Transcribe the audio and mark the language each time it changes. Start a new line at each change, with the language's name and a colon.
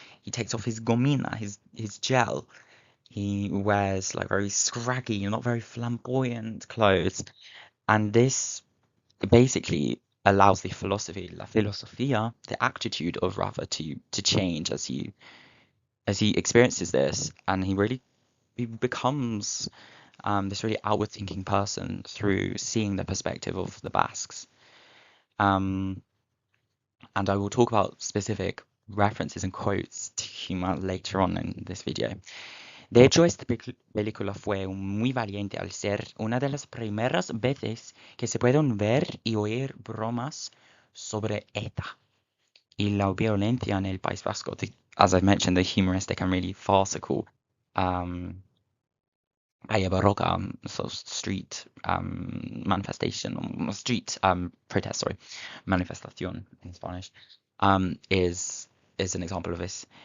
English: He takes off his gomina, his gel. He wears like very scraggy, not very flamboyant clothes, and this basically allows the philosophy,
Spanish: la filosofía,
English: the attitude of Rafa to change as he experiences this, and he becomes this really outward thinking person through seeing the perspective of the Basques. Um, and I will talk about specific references and quotes to humor later on in this video.
Spanish: De hecho, esta película fue muy valiente al ser una de las primeras veces que se pueden ver y oír bromas sobre ETA y la violencia en el País Vasco.
English: As I've mentioned, the humoristic and really farcical Calle Barroca, so street manifestation, street protest, sorry, manifestación in Spanish, is an example of this.